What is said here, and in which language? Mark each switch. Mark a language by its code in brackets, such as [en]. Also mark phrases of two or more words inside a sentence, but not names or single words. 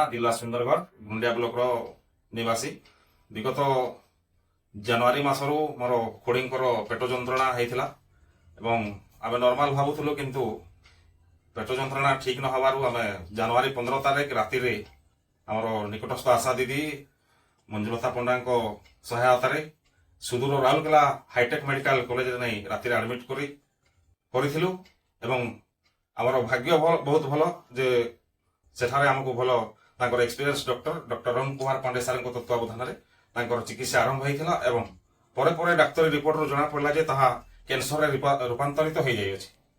[or] ଜିଲ୍ଲା ସୁନ୍ଦରଗଡ଼ ଗୁଣ୍ଡିଆ ବ୍ଲକର ନିବାସୀ ବିଗତ ଜାନୁଆରୀ ମାସରୁ ମୋର ଖୁଡ଼ୀଙ୍କର ପେଟ ଯନ୍ତ୍ରଣା ହେଇଥିଲା ଏବଂ ଆମେ ନର୍ମାଲ ଭାବୁଥିଲୁ କିନ୍ତୁ ପେଟ ଯନ୍ତ୍ରଣା ଠିକ ନ ହେବାରୁ ଆମେ ଜାନୁଆରୀ 15 ତାରିଖ ରାତିରେ ଆମର ନିକଟସ୍ଥ ଆଶା ଦିଦି ମଞ୍ଜୁଲତା ପଣ୍ଡାଙ୍କ ସହାୟତାରେ ସୁଦୂର ରାଉରକେଲା [en] hi-tech medical [or] କଲେଜରେ ନେଇ ରାତିରେ ଆଡମିଟ୍ କରିଥିଲୁ ଏବଂ ଆମର ଭାଗ୍ୟ ବହୁତ ଭଲ ଯେ ସେଠାରେ ଆମକୁ ଭଲ ତାଙ୍କର [en] experience doctor [or] ଅରୁଣ କୁମାର ପାଣ୍ଡେ ସାର୍ଙ୍କ ତତ୍ତ୍ୱାବଧାନରେ ତାଙ୍କର ଚିକିତ୍ସା ଆରମ୍ଭ ହୋଇଥିଲା ଏବଂ ପରେ ପରେ ଡାକ୍ତରୀ ରିପୋର୍ଟରୁ ଜଣାପଡ଼ିଲା ଯେ ତାହା କ୍ୟାନ୍ସରରେ ରୂପାନ୍ତରିତ ହୋଇଯାଇଅଛି